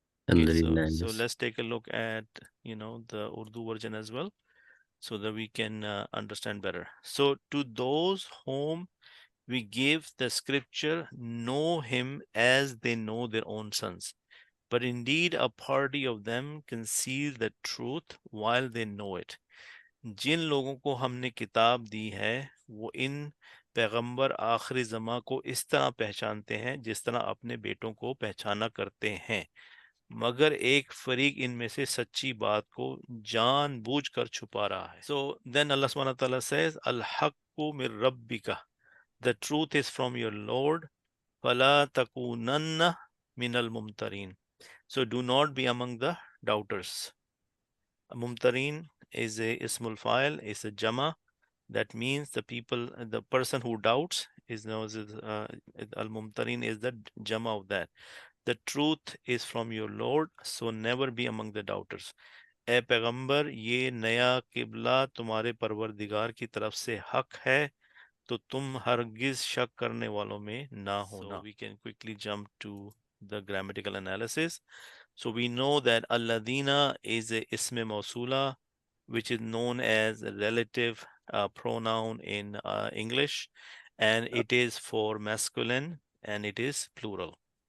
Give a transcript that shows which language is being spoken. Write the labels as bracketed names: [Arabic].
[English] Okay, so let's take a look at the Urdu version as well, so that we can understand better. So to those whom we give the scripture, know him as they know their own sons. But indeed a party of them conceal the truth while they know it. [Hindi] जिन लोगों को हमने किताब दी है, वो इन पैगंबर आखिरी ज़मा को इस तरह पहचानते हैं जिस तरह अपने बेटों को पहचाना करते हैं, मगर एक फरीक इनमें से सच्ची बात को जानबूझकर छुपा रहा है. [English] So then Allah subhanahu wa ta'ala says, [Arabic] Al-haqqu min rabbika, [English] the truth is from your Lord, [Arabic] fala takunanna minal mumtarin, [English] so do not be among the doubters. Mumtarin is a ismul fa'il, is a jama. That means the person who doubts is known as al-mumtarin, is the jama of that. The truth is from your Lord, so never be among the doubters. [Hindi] ए पैगंबर, ये नया किबला तुम्हारे परवरदिगार की तरफ से हक है, तो तुम हरगिज शक करने वालों में ना होना. [English] So we can quickly jump to the grammatical analysis. So we know that alladina is a isme mausula, which is known as a relative pronoun in English, and it is for masculine and it is plural.